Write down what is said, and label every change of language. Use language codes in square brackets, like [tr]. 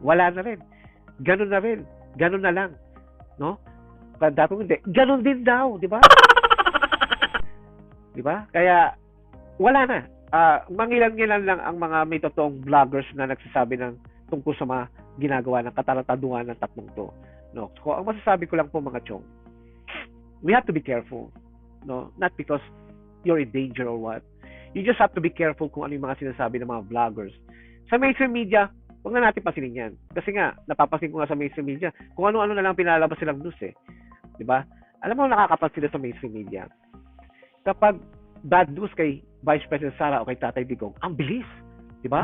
[tl] Wala na rin. Ganun na rin. Ganun na lang. No? Dati hindi. Ganun din daw. Di ba? Di ba? Kaya wala na. Mangilan-ngilan lang ang mga may totoong vloggers na nagsasabi ng tungkol sa mga ginagawa ng katarataduhan ng tatlong to. No? So, ang masasabi ko lang po mga chong, [en] we have to be careful. No, not because you're in danger or what. You just have to be careful [tl] kung ano yung mga sinasabi ng mga vloggers. Sa mainstream media, huwag na natin pasinin yan. Kasi nga, napapansin ko nga sa mainstream media, kung ano-ano na lang pinalabas silang news eh. Diba? Alam mo, nakakapansin sila sa mainstream media. Kapag bad news kay Vice President Sara o kay Tatay Digong, ang bilis. Diba?